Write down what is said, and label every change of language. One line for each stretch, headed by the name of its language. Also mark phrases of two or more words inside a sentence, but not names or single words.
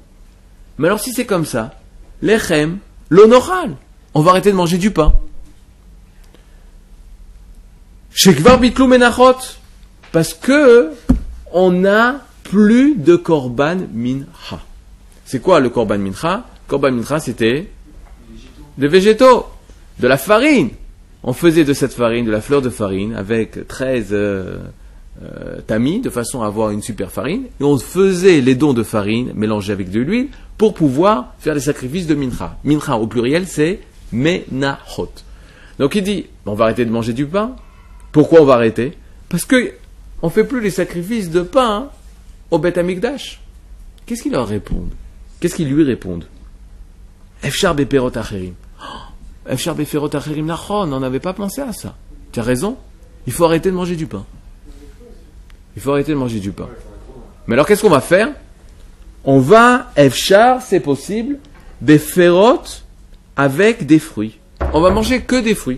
French: Mais alors si c'est comme ça, Lechem, l'honoral, on va arrêter de manger du pain.
Hebrew: שכבר בטלו מנחות,
French: parce que on n'a plus de
Hebrew: קרבן מנחה.
French: C'est quoi le
Hebrew: קרבן מנחה? קרבן מנחה,
French: c'était des végétaux, de la farine. On faisait de cette farine, de la fleur de farine, avec 13 tamis, de façon à avoir une super farine. Et on faisait les dons de farine mélangés avec de l'huile pour pouvoir faire des sacrifices de mincha. Mincha au pluriel, c'est menachot. Donc il dit, on va arrêter de manger du pain. Pourquoi on va arrêter? Parce que on fait plus les sacrifices de pain au Beth Amikdash. Qu'est-ce qu'ils leur répondent? Qu'est-ce qu'ils lui répondent?
Hebrew: אפשר בפירות אחרים. אפשר בפירות אחרים נכון,
French: on n'avait pas pensé à ça. Tu as raison, il faut arrêter de manger du pain. Il faut arrêter de manger du pain. Mais alors qu'est-ce qu'on va faire? On va, efshar, c'est possible, beperot avec des fruits. On va manger que des fruits.